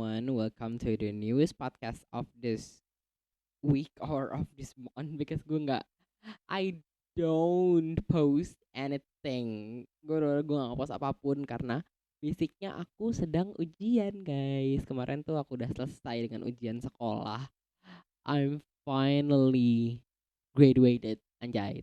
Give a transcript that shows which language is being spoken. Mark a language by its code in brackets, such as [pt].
[en] welcome to the newest podcast of this week or of this month because I don't post anything. [id] Gue gak post apapun karena basicnya aku sedang ujian guys. Kemarin tuh aku udah selesai dengan ujian sekolah. [en] I'm finally graduated anjay.